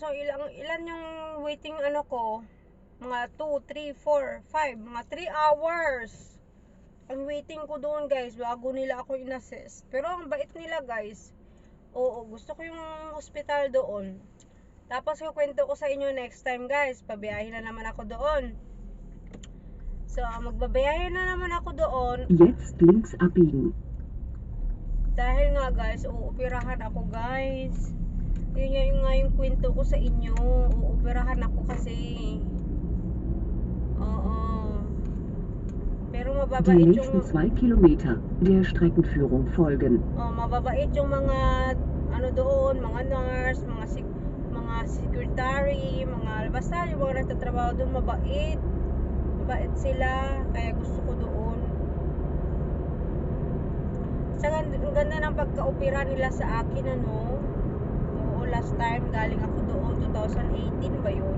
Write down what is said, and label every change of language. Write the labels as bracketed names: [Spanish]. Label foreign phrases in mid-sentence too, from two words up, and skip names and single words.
[Filipino] So ilan yung waiting ko, mga 2, 3, 4, 5, mga 3 hours ang waiting ko doon guys bago nila ako in-assist. Pero ang bait nila guys. Oo, gusto ko yung hospital doon. Tapos kukwento ko sa inyo [English] next time [Filipino] guys. Pabiyahin na naman ako doon. So magbabiyahin na naman ako doon. [German] Jetzt links abbiegen. [Filipino] Dahil nga guys, uupirahan ako guys. Yun nga yung kwento ko sa inyo. Uupirahan ako kasi. Oo. Pero [German] Die [Filipino] mababait [German] nächsten 2 Kilometer der Streckenführung folgen. [Filipino] Mababait yung mga doon, mga nurse, mga secretary, basta yung mga nagtatrabaho doon, mabait sila, kaya gusto ko doon. Ang ganda ng pagka-opera nila sa akin, Oo, [English] last time [Filipino] galing ako doon, 2018 ba yun?